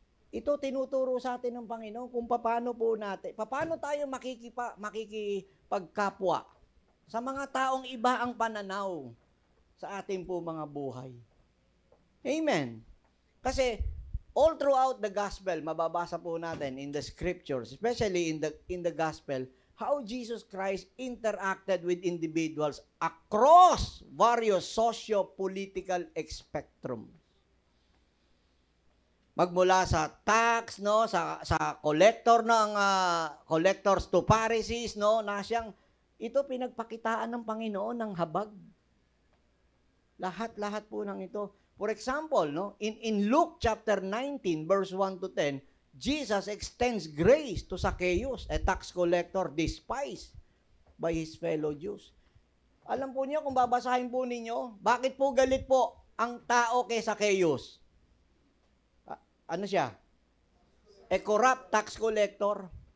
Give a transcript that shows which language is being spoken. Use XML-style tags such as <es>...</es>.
<tl>Ito tinuturo sa atin ng Panginoon kung paano po natin, paano tayo makikipagkapwa sa mga taong iba ang pananaw sa ating po mga buhay. Amen.</tl> <en>Kasi all throughout the gospel,</en> <tl>mababasa po natin</tl> <en>in the scriptures, especially in the gospel, how Jesus Christ interacted with individuals across various socio-political spectrum.</en> <tl>Magmula sa tax, no, sa collector ng collectors to Pharisees, no, na siyang ito pinagpakitaan ng Panginoon ng habag. Lahat po ng ito.</tl> <en>For example, no, in Luke chapter 19 verse 1 to 10, Jesus extends grace to Zacchaeus, a tax collector despised by his fellow Jews.</en> <tl>Alam po niyo kung babasahin po ninyo, bakit po galit po ang tao kay Zacchaeus? Ano siya?</tl> <en>A corrupt tax collector.</en>